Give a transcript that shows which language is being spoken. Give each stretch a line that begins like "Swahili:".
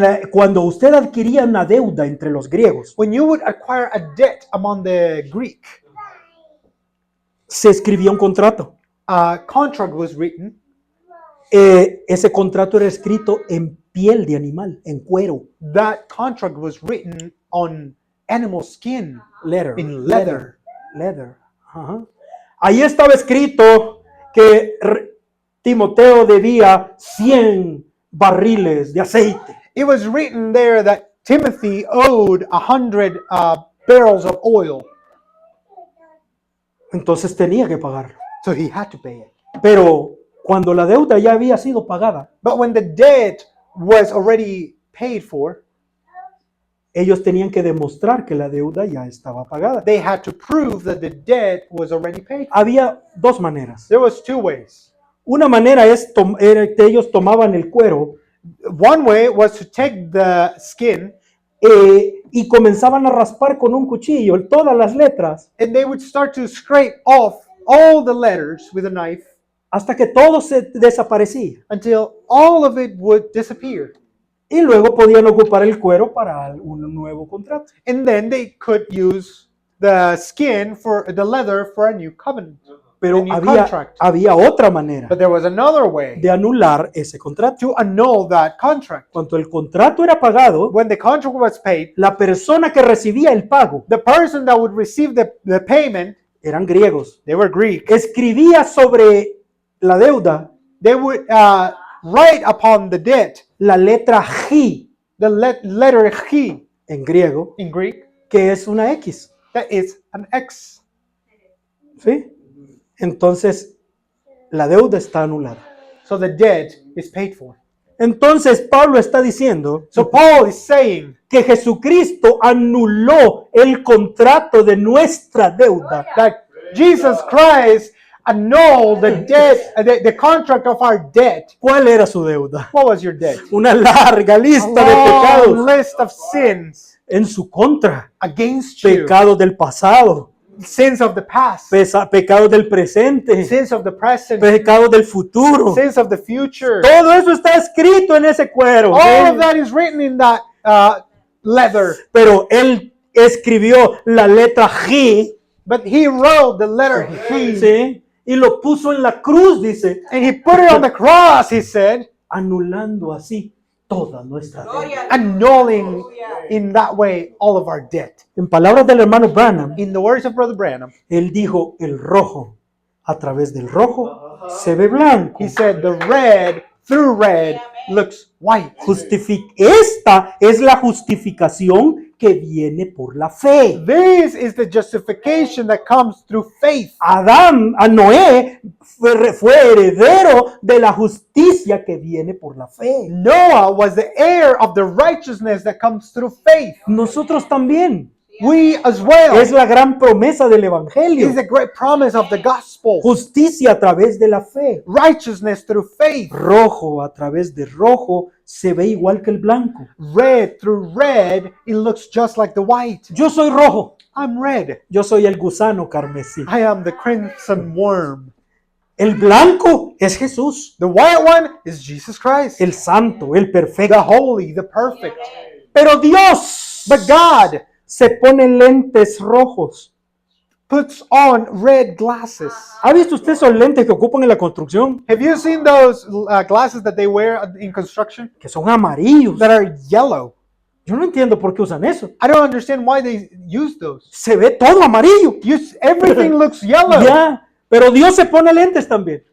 Spanish: Cuando usted adquiría una deuda entre los griegos,
English: When you would acquire a debt among the Greek,
Spanish: se escribía un contrato.
English: a contract was written.
Spanish: Ese contrato era escrito en piel de animal, en cuero.
English: That contract was written on animal skin, Leather. in leather. Leather. Ajá.
Spanish: Ahí estaba escrito que Timoteo debía 100 barriles de aceite.
English: It was written there that Timothy owed 100 barrels of oil,
Spanish: Entonces tenía que pagarlo.
English: so he had to pay it.
Spanish: Pero cuando la deuda ya había sido pagada,
English: But when the debt was already paid for,
Spanish: ellos tenían que demostrar que la deuda ya estaba pagada.
English: they had to prove that the debt was already paid for.
Spanish: Había dos maneras.
English: There was two ways.
Spanish: Una manera era que ellos tomaban el cuero
English: One way was to take the skin
Spanish: y comenzaban a raspar con un cuchillo todas las letras
English: and they would start to scrape off all the letters with a knife
Spanish: hasta que todo se desaparecía.
English: until all of it would disappear.
Spanish: Y luego podían ocupar el cuero para un nuevo contrato.
English: And then they could use the skin for the leather for a new covenant,
Spanish: Pero
English: a new contract.
Spanish: había otra manera
English: But there was another way
Spanish: de anular ese contrato.
English: to annul that contract.
Spanish: Cuando el contrato era pagado,
English: When the contract was paid,
Spanish: la persona que recibía el pago,
English: the person that would receive the payment,
Spanish: eran griegos,
English: they were Greek.
Spanish: escribía sobre la deuda
English: They would write upon the debt
Spanish: la letra G
English: the letter Chi
Spanish: en griego,
English: in Greek,
Spanish: que es una X.
English: that is an X.
Spanish: ¿Sí? Entonces, la deuda está anulada.
English: So the debt is paid for.
Spanish: Entonces, Pablo está diciendo
English: So Paul is saying
Spanish: que Jesucristo anuló el contrato de nuestra deuda.
English: that Jesus Christ annulled the debt, the contract of our debt.
Spanish: ¿Cuál era su deuda?
English: What was your debt?
Spanish: Una larga
English: A
Spanish: lista de
English: long
Spanish: pecados
English: list of sins
Spanish: en su contra.
English: against you.
Spanish: Pecados del pasado,
English: Sins of the past,
Spanish: pecados del presente,
English: sins of the present,
Spanish: pecados del futuro.
English: sins of the future.
Spanish: Todo eso está escrito en ese cuero.
English: All of that is written in that leather.
Spanish: Pero él escribió la letra G,
English: But he wrote the letter He
Spanish: ¿sí? y lo puso en la cruz, dice,
English: And he put it on the cross, he said,
Spanish: anulando así toda nuestra deuda.
English: annulling in that way all of our debt.
Spanish: En palabras del hermano Branham,
English: In the words of Brother Branham,
Spanish: él dijo, el rojo, a través del rojo se ve blanco.
English: he said, the red, through red, looks white.
Spanish: Esta es la justificación que viene por la fe.
English: This is the justification that comes through faith.
Spanish: Adán, a Noé, fue heredero de la justicia que viene por la fe.
English: Noah was the heir of the righteousness that comes through faith.
Spanish: Nosotros también.
English: We as well.
Spanish: Es la gran promesa del Evangelio.
English: Is the great promise of the gospel.
Spanish: Justicia a través de la fe.
English: Righteousness through faith.
Spanish: Rojo a través de rojo se ve igual que el blanco.
English: Red through red, it looks just like the white.
Spanish: Yo soy rojo.
English: I'm red.
Spanish: Yo soy el gusano carmesí.
English: I am the crimson worm.
Spanish: El blanco es Jesús.
English: The white one is Jesus Christ.
Spanish: El santo, el
English: The
Spanish: perfecto.
English: holy, the perfect.
Spanish: Pero Dios
English: But God
Spanish: se pone lentes rojos.
English: puts on red glasses.
Spanish: ¿Ha visto usted esos lentes que ocupan en la construcción?
English: Have you seen those glasses that they wear in construction
Spanish: Que son amarillos.
English: that are yellow?
Spanish: Yo no entiendo por qué usan eso.
English: I don't understand why they use those.
Spanish: Se ve todo amarillo.
English: Everything looks yellow.
Spanish: Ya, pero Dios se pone lentes también.